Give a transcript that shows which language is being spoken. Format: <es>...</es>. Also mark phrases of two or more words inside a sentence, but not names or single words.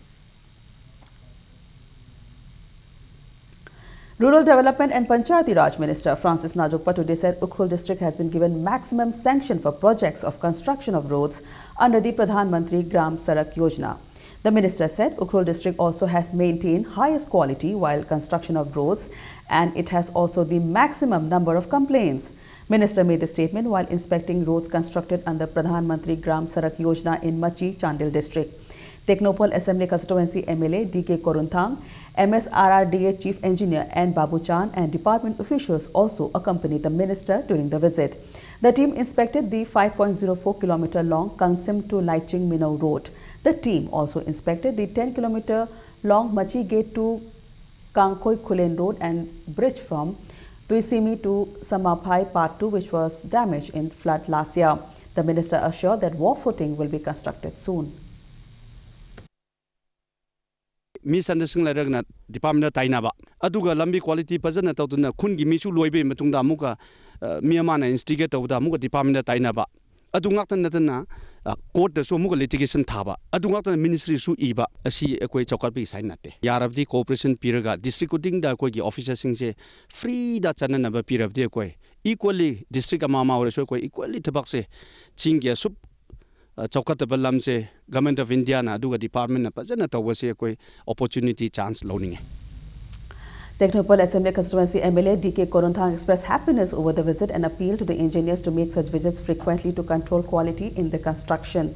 <en>Rural Development and Panchayati Raj Minister Francis Najokpa today said Ukhrul district has been given maximum sanction for projects of construction of roads under the Pradhan Mantri Gram Sadak Yojana. The minister said Ukhrul district also has maintained highest quality while construction of roads and it has also the maximum number of complaints. Minister made the statement while inspecting roads constructed under Pradhan Mantri Gram Sadak Yojana in Machi, Chandil district. Teknopal Assembly Constituency MLA D.K. Korunthang, MSRRDA Chief Engineer N. Babu Chan and department officials also accompanied the minister during the visit. The team inspected the 5.04 km long Kangsim to Laiching Minau road. The team also inspected the 10 km Long Machi Gate to Kangkhoi Khulen Road and bridge from Tuisimi to Samapai Part 2, which was damaged in flood last year. The minister assured that war footing will be constructed soon.</en> <mni>Misunderstanding leragna department tainaba aduga lambi quality pajana tawduna khungi misu loibe matungda amuka miyamana instigate tawda amuka department tainaba adungakta natana court da so amuka litigation thaba adungakta ministry su iba asi ekoi chawkalpi sign nate yarabdi cooperation piraga</mni> <en>district coding</en> <mni>da koi gi officers singse free da chanana ba pirabdi koi</mni> <en>equally district</en> <mni>amama or so koi equally thabak se chingya sup Chowkataba lamse Government of India na aduga department na pajana tawase koi</mni> <en>opportunity chance</en> <mni>loaning.</mni> <en>Technopol Assembly Constituency MLA DK Koronthang expressed happiness over the visit and appealed to the engineers to make such visits frequently to control quality in the construction.</en>